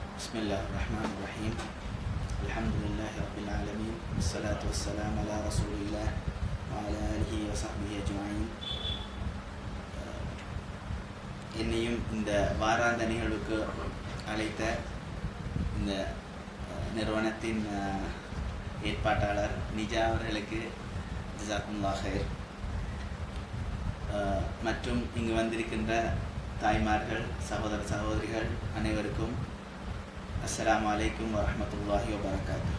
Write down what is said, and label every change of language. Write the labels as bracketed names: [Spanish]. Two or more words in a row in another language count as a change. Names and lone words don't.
[Arabic] بسم الله الرحمن الرحيم الحمد لله رب العالمين والصلاة والسلام على رسول الله وعلى آله وصحبه أجمعين. [Tamil] என்னையும் இந்த வாராந்த நிகழ்வுக்கு அழைத்த இந்த நிறுவனத்தின் ஏற்பாட்டாளர் நிஜா அவர்களுக்கு [Arabic] جزاكم الله خير, [Tamil] மற்றும் இங்கு வந்திருக்கின்ற தாய்மார்கள், சகோதர சகோதரிகள் அனைவருக்கும் [Arabic] السلام عليكم ورحمة الله وبركاته.